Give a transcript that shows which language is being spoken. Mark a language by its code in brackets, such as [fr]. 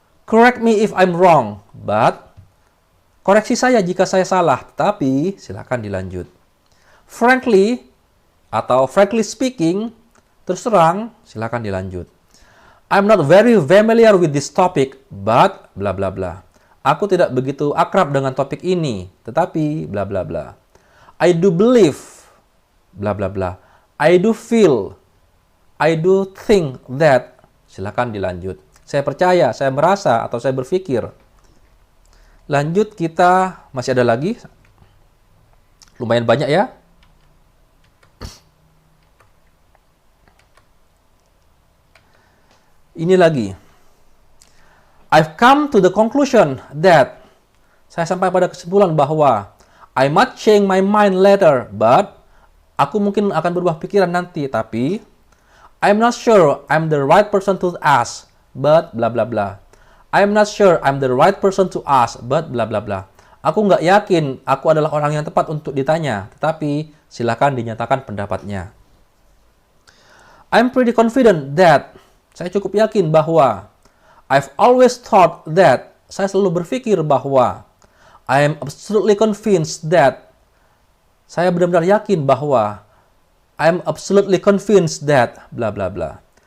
[en] Correct me if I'm wrong, but [id] koreksi saya jika saya salah, tapi silakan dilanjut. Frankly atau [en] frankly speaking, [id] terus terang, silakan dilanjut. [en] I'm not very familiar with this topic, but bla bla bla. [id] Aku tidak begitu akrab dengan topik ini, tetapi bla bla bla. [en] I do believe, bla bla bla. I do feel, I do think that. [id] Silakan dilanjut. Saya percaya, saya merasa, atau saya berpikir. Lanjut, kita masih ada lagi. Lumayan banyak ya. Ini lagi. [en] I've come to the conclusion that, [id] saya sampai pada kesimpulan bahwa [en] I might change my mind later, but [id] aku mungkin akan berubah pikiran nanti, tapi [en] I'm not sure I'm the right person to ask, but bla bla bla. I'm not sure I'm the right person to ask, but bla bla bla. [id] Aku nggak yakin aku adalah orang yang tepat untuk ditanya, tetapi silakan dinyatakan pendapatnya. [en] I'm pretty confident that, [id] saya cukup yakin bahwa, [en] I've always thought that, [id] saya selalu berpikir bahwa, [en] I am absolutely convinced that, [id] saya benar-benar yakin bahwa, [en] I am absolutely convinced that, bla bla bla.